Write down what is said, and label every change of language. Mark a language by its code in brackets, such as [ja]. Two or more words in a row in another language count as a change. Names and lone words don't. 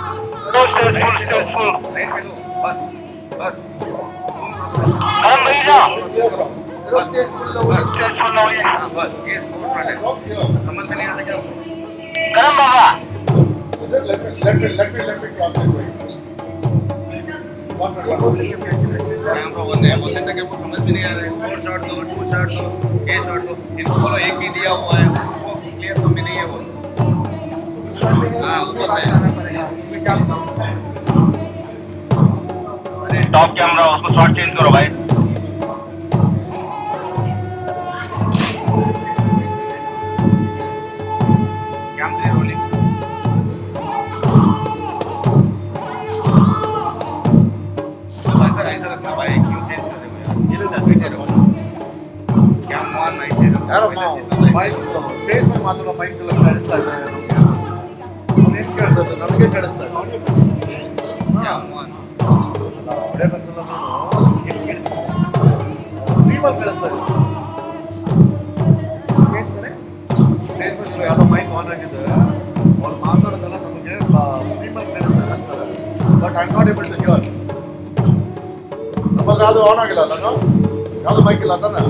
[hi] राइट पे लो बस बस बस ये [en] sport shot [hi] है समझ में नहीं आता क्या [en] Let me cross this way. camera one [hi] है वो सेंटर के वो समझ में नहीं आ रहा है 4 शॉट दो 2 शॉट दो ये शॉट दो इनको बोलो एक ही दिया हुआ है वो क्लियर तो भी नहीं है वो हाँ ऊपर में अरे [en] top camera [hi] उसको [en] shot change [hi] करो भाई कैम से रोलिंग ऐसा रखना भाई क्यों चेंज कर रहे हो यार ये लोग ऐसे रहो [en] cam one [hi] ऐसे रहो [kn] ಯಾರೋ [en] mic stage [kn] ಮೇಲೆ ಮಾತಾಡೋ ಮೈಕ್ ಎಲ್ಲ ಕೇಳಿಸ್ತಾ ಇದೆ ಅವನೇನು ಕೇಳಿಸ್ತದೆ ನನಗೆ ಕೇಳಿಸ್ತಾ ಇದೆ [en] cam one [kn] ಅಲ್ಲ ಆಡಿಯನ್ಸ್ ಎಲ್ಲ ಸ್ಟ್ರೀಮಲ್ಲಿ ಕೇಳಿಸ್ತಾ ಇದೆ ಸ್ಟೇಜ್ ಮೇಲೆ ಯಾವುದೋ [en] mic on [kn] ಆಗಿದೆ ಅವ್ರು ಮಾತಾಡೋದೆಲ್ಲ ನಮಗೆ ಸ್ಟ್ರೀಮಲ್ಲಿ ಕೇಳಿಸ್ತಾ ಇದೆ ಅಂತಾರೆ [en] but I am not able to hear [kn] ನಮ್ಮಲ್ಲಿ ಯಾವುದು ಆನ್ ಆಗಿಲ್ಲ ಅಲ್ಲ ಯಾವುದು ಮೈಕ್ ಇಲ್ಲ ತಾನೆ